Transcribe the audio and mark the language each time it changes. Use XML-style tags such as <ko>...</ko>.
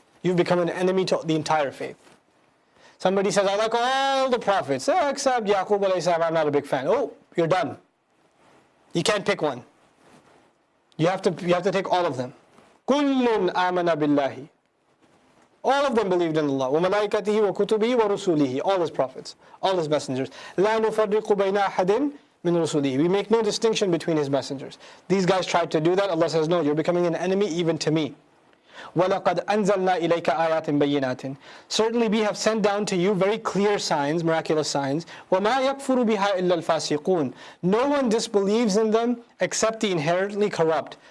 <en>You've become an enemy to the entire faith. Somebody says, I like all the prophets, except Yaqub alayhi salam, I'm not a big fan. Oh, you're done. You can't pick one. You have to take all of them.</en> <ar>كُلٌّ آمَنَ بِاللَّهِ.</ar> <en>All of them believed in Allah.</en> <ar>وَمَلَائِكَتِهِ وَكُتُبِهِ وَرُسُولِهِ.</ar> <en>All His prophets, all His messengers.</en> <ar>لَا نُفَرِّقُ بَيْنَ أَحَدٍ min rusulihi.</ar> <en>We make no distinction between His messengers. These guys tried to do that. Allah says, no, you're becoming an enemy even to me.</en> <ar>وَلَقَدْ أَنزَلْنَا إِلَيْكَ آيَاتٍ بَيِّنَاتٍ.</ar> <en>Certainly we have sent down to you very clear signs, miraculous signs.</en> <ar>وَمَا يَكْفُرُ بِهَا إِلَّا الْفَاسِقُونَ.</ar> <en>No one disbelieves in them except the inherently corrupt.</en>